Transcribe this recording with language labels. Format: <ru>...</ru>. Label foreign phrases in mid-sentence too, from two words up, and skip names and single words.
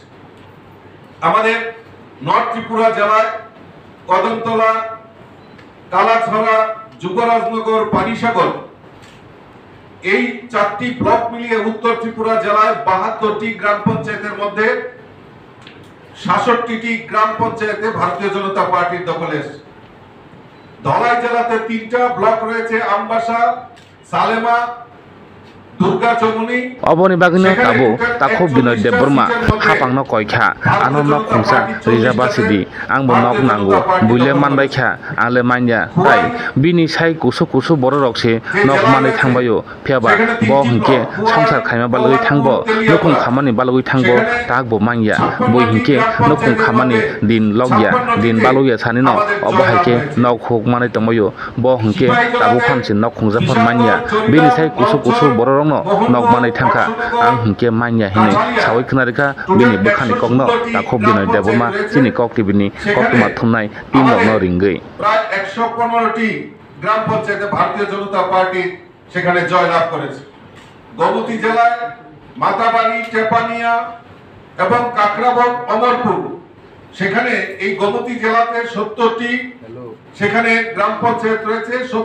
<bn>আমাদের নর্থ ত্রিপুরা জেলায় কদমতলা, কালাছড়া, যুবরাজনগর, পানিসাগর এই 4টি ব্লক মিলিয়ে উত্তর ত্রিপুরা জেলায় 72টি গ্রাম পঞ্চায়েতের মধ্যে 66টি গ্রাম পঞ্চায়েতে ভারতীয় জনতা পার্টির দখলে এসেছে। ধলাই জেলাতে 3টা ব্লক রয়েছে, আমবাসা, সালেমা,</bn> <trp>অবনি বাগিনো তাবো তাখো বিনয় দেববর্মা হাপাংনো কয়খা আনো নক খুংসা রিজাবাসিদি आंबो नक नांगौ बुइले मानबायखा आंले मान्या ताई बिनि साइ कुसु कुसु बर रकसे नक मानै थांबायो फेबा ब हिंके संसार खायमा बालगै थांबो नकुं खामानि बालगै थांबो ताकबो मान्या बय हिंके नकुं खामानि दिन लगया दिन बालगया सानि न अबहायके नक हुक मानै तमयो ब हिंके ताबो फामसिन नक खुंजाफोर मान्या बिनि साइ कुसु कुसु बर नक मानै थांखा आं हिंके मान्या हिनै सावै खोनारिखा बिनि बोखानि कगनो ताखौ बिनय देबबर्मा चिनि ककति बिनि कक्तमा थुमनाय टीम लगनो रिंगै</trp> <bn>প্রায় 115টি গ্রাম পঞ্চায়েতে ভারতীয় জনতা পার্টি সেখানে জয়লাভ করেছে। গোমতী জেলায় মাতাবাড়ি, টেপানিয়া এবং কাকরাবন, অমরপুর সেখানে এই গোমতী জেলাতে 70টি সেখানে গ্রাম পঞ্চায়েত রয়েছে।</bn>